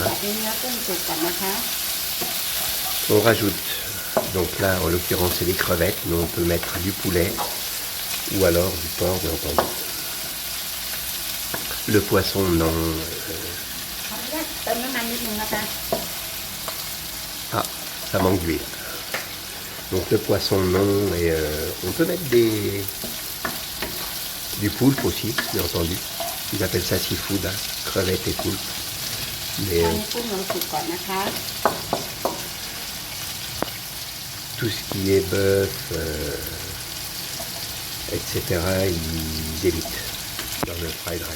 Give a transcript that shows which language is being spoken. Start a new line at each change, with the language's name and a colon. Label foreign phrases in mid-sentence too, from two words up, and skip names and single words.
Thai: แบบนี้เนื้อกุ้งสุกก่อนนะคะ
French: on rajoute, donc là en l'occurrence c'est des crevettes, mais on peut mettre du poulet ou alors du porc bien entendu. Le poisson non.
Thai: ขออนุญาตเติมน้ำมันนิดนึงนะคะ
French: Ah, ça manque d'huile. Donc le poisson non, et on peut mettre du poulpe aussi, bien entendu. Ils appellent ça seafood, hein, crevettes et poulpe. Mais
Thai: ตอนนี้กุ้งเราสุกก่อนนะคะ
French: tout ce qui est bœuf, etc., ils évitent dans le
English: fried rice.